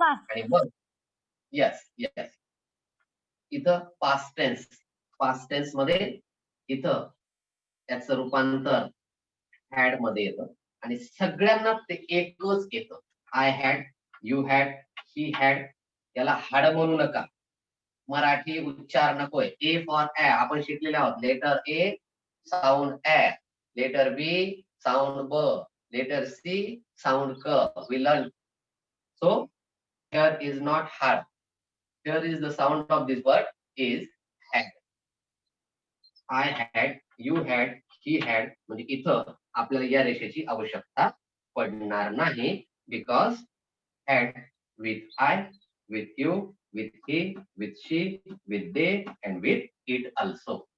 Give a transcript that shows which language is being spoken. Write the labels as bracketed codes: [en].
[mr] आणि मग yes yes, इथं पास्ट टेन्स, पास्ट टेन्स मध्ये इथं त्याचं रूपांतर हॅड मध्ये येतं आणि सगळ्यांना ते एकच येतं. [en] I had, you had, he had. [mr] याला हाड म्हणू नका, मराठी उच्चार नकोय. ए फॉर ऍ आपण शिकलेले आहोत. [en] Letter A sound ऍ, letter B sound ब, letter C sound क. We learn. So here is not hard. Here is the sound of this word is had. I had, you had, he had. [mr] म्हणजे इथं आपल्याला या रेषेची आवश्यकता पडणार नाही, [en] Because had with I, with you, with he, with she, with they and with it also.